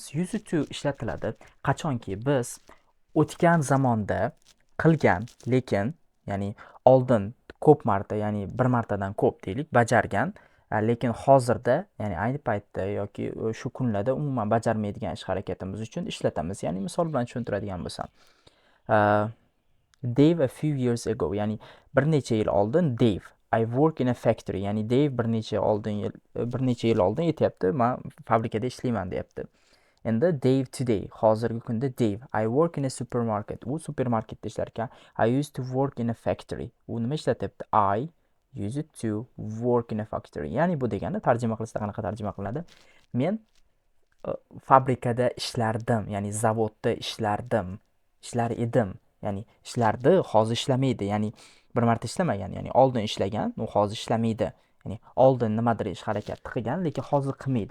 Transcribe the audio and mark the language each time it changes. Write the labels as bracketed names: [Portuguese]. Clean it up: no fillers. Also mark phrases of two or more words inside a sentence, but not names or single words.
[Uzbek] Use ishlatiladi qachonki biz o'tgan zamonda qilgan, lekin ya'ni oldin ko'p marta, ya'ni bir martadan ko'p deylik, bajargan, lekin hozirda, ya'ni ayni paytda yoki shu kunlarda umuman bajarmaydigan ish harakatimiz uchun ishlatamiz. Ya'ni misol bilan tushuntiradigan bo'lsam, [English] Dave a few years ago, [Uzbek] ya'ni bir necha yil oldin Dave, [English] I work in a factory, [Uzbek] ya'ni Dave bir necha yil oldin aytyapti, men fabrikada ishlayman deyapti. [English] Endi Dave today, [Uzbek] hozirgi kunda [English] Dave, I work in a supermarket. [Uzbek] U supermarketda ishlar ekan. [English] I used to work in a factory. [Uzbek] U nima ishlatyapti? [English] I used to work in a factory. [Uzbek] Ya'ni bu degani tarjima qilsa qanaqa tarjima qilinadi? Men fabrikada ishlardim, ya'ni zavodda ishlar edim. Ya'ni ishlardi, hozir ishlamaydi. Ya'ni bir marta ishlamagan, ya'ni oldin ishlagan, u hozir ishlamaydi. Ya'ni oldin nimadir ish harakatni qilgan, lekin hozir qilmaydi.